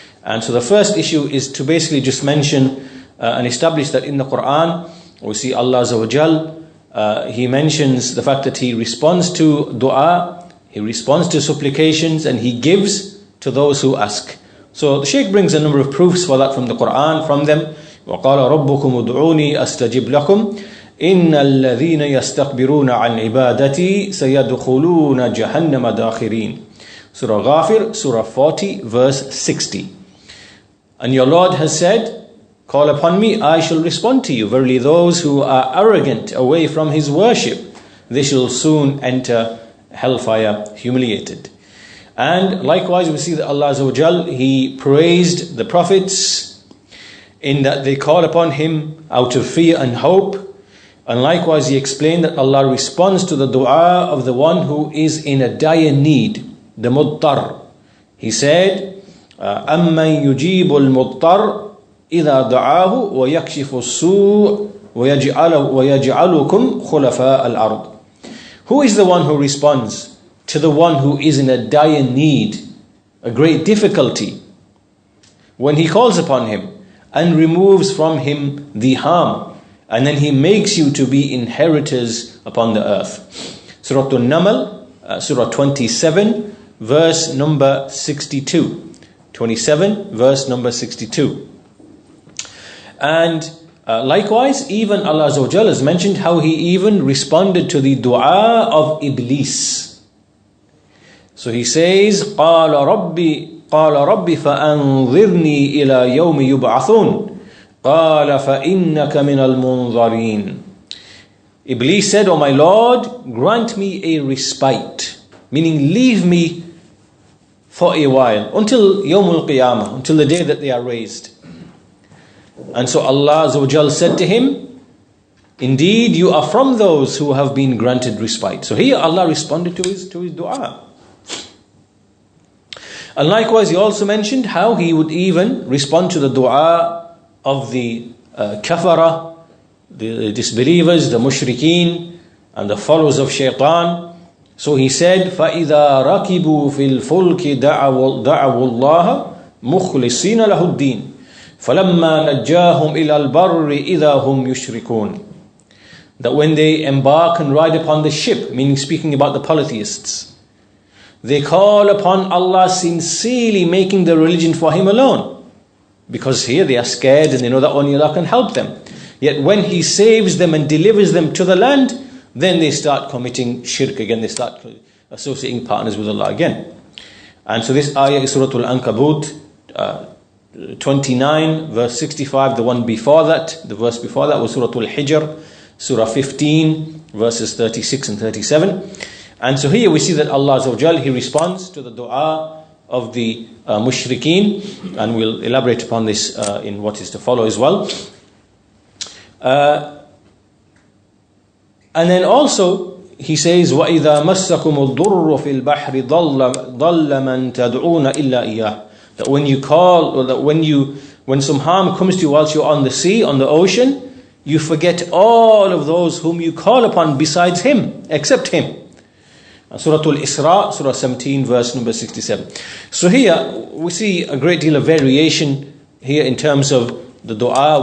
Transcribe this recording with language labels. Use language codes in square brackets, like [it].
[en] And so the first issue is to basically just mention and establish that in the Quran, we see Allah Azza wa Jal, He mentions the fact that He responds to dua, He responds to supplications, and He gives to those who ask. So the Shaykh brings a number of proofs for that from the Quran. From them, [ar] وَقَالَ رَبُّكُمُ ادْعُونِي أَسْتَجِبْ لَكُمْ إِنَّ الَّذِينَ يَسْتَكْبِرُونَ عَنْ عِبَادَتِي سَيَدْخُلُونَ جَهَنَّمَ دَاخِرِينَ. [en] Surah Ghafir, Surah 40, verse 60. And your Lord has said, call upon me, I shall respond to you. Verily those who are arrogant away from His worship, they shall soon enter hellfire humiliated. And likewise we see that Allah Azza wa Jal, He praised the prophets in that they call upon Him out of fear and hope. And likewise He explained that Allah responds to the dua of the one who is in a dire need, the muttar. He said, [ar] أَمَّنْ يُجِيبُ الْمُضْطَرَّ إِذَا دَعَاهُ وَيَكْشِفُ السُّوءَ وَيَجْعَلُكُمْ خُلَفَاءَ الْأَرْضِ. [en] Who is the one who responds to the one who is in a dire need, a great difficulty, when he calls upon him and removes from him the harm, and then he makes you to be inheritors upon the earth? Surah An-Naml, Surah 27, verse number 62. 27, verse number 62. And likewise, even Allah Azza wa Jalla has mentioned how He even responded to the dua of Iblis. So He says, [ar] قَالَ رَبِّ فَأَنظِرْنِي إِلَى يَوْمِ يُبْعَثُونَ قَالَ فَإِنَّكَ مِنَ الْمُنظَرِينَ. [en] Iblis said, O my Lord, grant me a respite, meaning leave me for a while, until Yawmul Qiyamah, until the day that they are raised. And so Allah Azza wa Jal said to him, indeed you are from those who have been granted respite. So here Allah responded to his dua. And likewise He also mentioned how He would even respond to the dua of the kafara, the disbelievers, the mushrikeen, and the followers of shaitan. So He said, [ar] فَإِذَا رَكِبُوا فِي الْفُلْكِ دَعَوُوا اللَّهَ مُخْلِصِينَ لَهُ الدِّينَ فَلَمَّا نَجَّاهُمْ إِلَى الْبَرِّ إِذَا هُمْ يُشْرِكُونَ. [en] That when they embark and ride upon the ship, meaning speaking about the polytheists, they call upon Allah sincerely, making the religion for Him alone. Because here they are scared and they know that only Allah can help them. Yet when He saves them and delivers them to the land, then they start committing shirk again, they start associating partners with Allah again. And so this ayah is Surah Al-Ankabut 29 verse 65. The one before that, the verse before that was Surah Al-Hijr, Surah 15 verses 36 and 37. And so here we see that Allah Azza wa Jal, He responds to the dua of the mushrikeen, and we'll elaborate upon this in what is to follow as well. And then also he says, [ar] وَإِذَا مَسَّكُمُ الضُّرُّ فِي الْبَحْرِ ضَلَّ مَنْ تَدْعُونَ إِلَّا إِيَّهُ. [en] That when you call, or that when some harm comes to you whilst you're on the sea, on the ocean, you forget all of those whom you call upon besides him, except him. Surah Al-Isra, Surah 17, verse number 67. So here we see a great deal of variation here in terms of the dua.